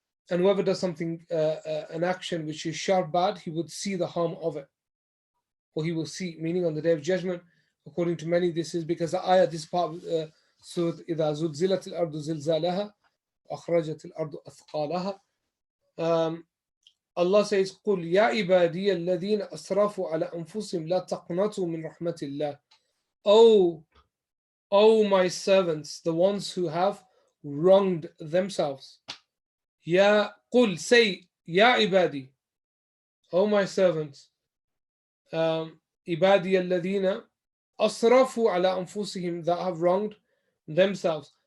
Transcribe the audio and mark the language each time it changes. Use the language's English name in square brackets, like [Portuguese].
[English] And whoever does something, an action which is sharp bad, he would see the harm of it. Or he will see, meaning on the Day of Judgment, according to many, this is because the ayah, this part, Surah [Arabic] إِذَا زُلْزِلَتِ الْأَرْضُ زِلْزَالَهَا وَأَخْرَجَتِ الْأَرْضُ أَثْقَالَهَا. [English] Allah says, [Arabic] قُلْ يَا عِبَادِيَ الَّذِينَ أَسْرَفُوا عَلَى أَنفُسِهِمْ لَا تَقْنَطُوا مِنْ رَحْمَةِ اللَّهِ. [English] O my servants, the ones who have wronged themselves. [Arabic] Ya قُل, [English] say, [Arabic] Ya ibadi, [English] O my servants, [Arabic] عِبَادِيَ الَّذِينَ أَسْرَفُوا عَلَى أَنفُسِهِمْ, [English] that have wronged themselves.